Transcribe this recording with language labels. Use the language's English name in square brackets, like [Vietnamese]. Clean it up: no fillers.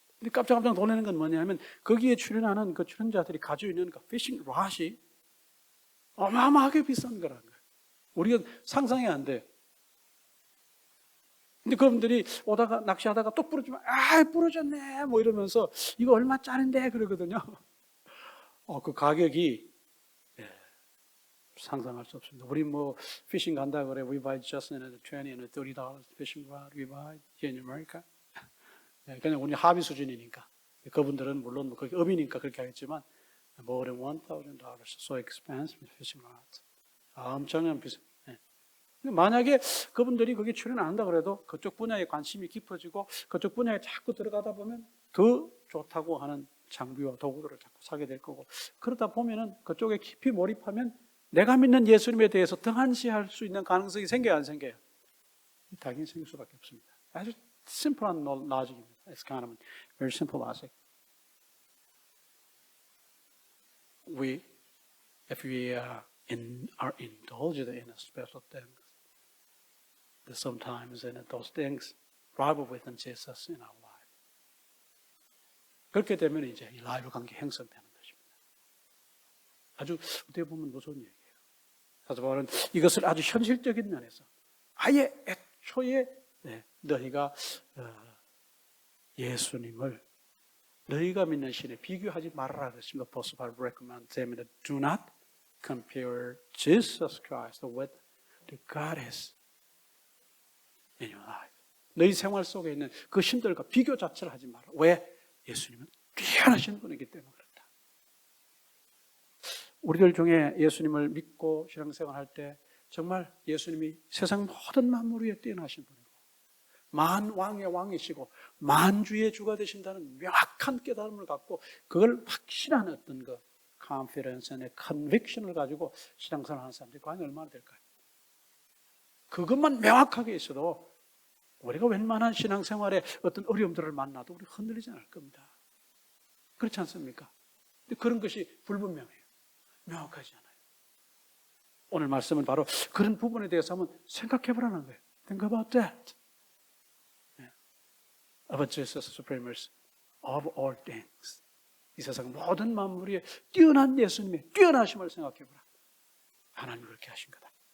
[Korean] 근데 깜짝깜짝 놀라는 건 뭐냐면 거기에 출연하는 그 출연자들이 가지고 있는 그 피싱 랏이 어마어마하게 비싼 거라는 거예요. 우리가 상상이 안 돼요. 근데 그분들이 오다가 낚시하다가 또 부러지면 부러졌네 뭐 이러면서 이거 얼마짜린데 그러거든요. 그 가격이 상상할 수 없습니다. 우리 뭐 피싱 간다 그래, [English] we buy just $20 and $30 fishing rod we buy here in America. [Korean] 그냥 우리 합의 수준이니까. 그분들은 물론 뭐 그게 업이니까 그렇게 하겠지만 [English] more than $1,000, so expensive fishing rods. [Korean] 엄청난 비싸. 만약에 그분들이 거기에 출연 안 한다 그래도 그쪽 분야에 관심이 깊어지고 그쪽 분야에 자꾸 들어가다 보면 더 좋다고 하는 장비와 도구들을 자꾸 사게 될 거고, 그러다 보면은 그쪽에 깊이 몰입하면 내가 믿는 예수님에 대해서 등한시할 수 있는 가능성이 생겨요, 안 생겨요? 당연히 생길 수밖에 없습니다. 아주 심플한 로직입니다. [English] It's kind of a very simple logic. If we are indulged in a special thing, sometimes those things rival with Jesus in our life. [Korean] 그렇게 되면 이제 이 라이브 관계 형성되는 것입니다. 아주 어떻게 보면 무서운 얘기예요. 사도 바울은 이것을 아주 현실적인 면에서 아예 애초에 너희가 예수님을 너희가 믿는 신에 비교하지 말아라 그랬습니다. [English] Apostle Paul recommends them that do not compare Jesus Christ with the goddess in your life. [Korean] 너희 생활 속에 있는 그 신들과 비교 자체를 하지 마라. 왜? 예수님은 뛰어나신 분이기 때문에 그렇다. 우리들 중에 예수님을 믿고 신앙생활할 때 정말 예수님이 세상 모든 만물 위에 뛰어나신 분이고 만왕의 왕이시고 만주의 주가 되신다는 명확한 깨달음을 갖고 그걸 확신한 어떤 그 confidence의 conviction을 가지고 신앙생활 하는 사람들이 과연 얼마나 될까요? 그것만 명확하게 있어도 우리가 웬만한 신앙생활에 어떤 어려움들을 만나도 우리 흔들리지 않을 겁니다. 그렇지 않습니까? 근데 그런 것이 불분명해요. 명확하지 않아요. 오늘 말씀은 바로 그런 부분에 대해서 한번 생각해 보라는 거예요. [English] Think about that. About Jesus supremacy of all things. [Korean] 이 세상 모든 만물 위에 뛰어난 예수님의 뛰어나심을 생각해 보라. 하나님이 그렇게 하신 거다.